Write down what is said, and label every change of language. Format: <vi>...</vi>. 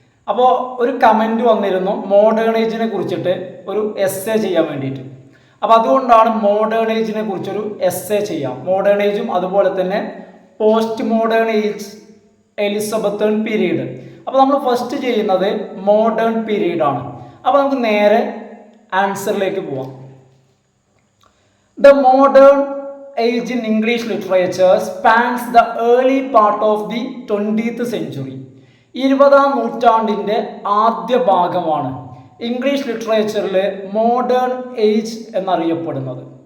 <ml>അപ്പോൾ ഒരു കമൻറ്റ് വന്നിരുന്നു മോഡേൺ ഏജിനെ കുറിച്ചിട്ട് ഒരു എസ്സേ ചെയ്യാൻ വേണ്ടിയിട്ട്. അപ്പോൾ അതുകൊണ്ടാണ് മോഡേൺ ഏജിനെ കുറിച്ചൊരു എസ്സേ ചെയ്യാം. മോഡേൺ ഏജും അതുപോലെ തന്നെ post modern age, Elizabethan period. അപ്പോൾ നമ്മൾ ഫസ്റ്റ് ചെയ്യുന്നത് മോഡേൺ പീരീഡ് ആണ്. അപ്പോൾ നമുക്ക് നേരെ ആൻസറിലേക്ക് പോവാം.</ml> <en>The modern age in English literature spans the early part of the 20th century.</en> <ml>20ാം നൂറ്റാണ്ടിൻ്റെ ആദ്യ ഭാഗമാണ് ഇംഗ്ലീഷ് ലിറ്ററേച്ചറിൽ മോഡേൺ ഏജ് എന്നറിയപ്പെടുന്നത്.</ml>